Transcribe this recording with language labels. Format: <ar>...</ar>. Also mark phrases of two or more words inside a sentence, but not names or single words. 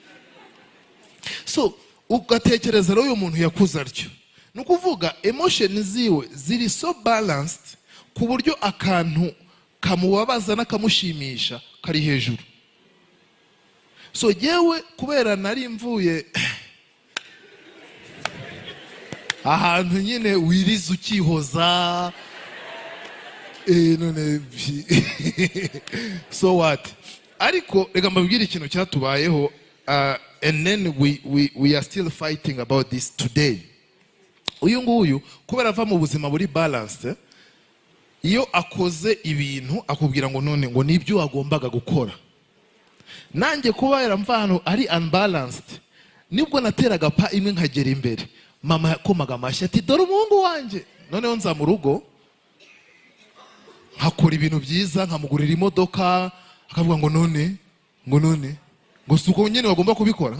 <rw>So ugatekereza rero uyu muntu yakuze atyo nukuvuga emotion ziwe ziri</rw> <en>so balanced</en> <rw>ku buryo akantu kamubabaza n'akamushimisha kari hejuru. So jewe kubera nari mvuye ahantu nyine wiriza ukihoza none</rw> <en>so what</en> <rw>ariko reka mbabwire ikintu cyatubayeho</rw> <en>and then we are still fighting about this today.</en> <rw>Uyu nguyu kubera ava mu buzima buri balanced iyo akoze ibintu akubwira ngo none ngo nibyo wagombaga gukora. Nanjye kuba yaramvano ari unbalanced nibwo nateraga pa imwe nkagera imbere mama yakomaga amashyi ati dore umuhungu wanjye noneho nza mu rugo nkakora ibintu byiza nkamugurira imodoka akavuga ngo none ngo suko nyine wagomba kubikora.</rw>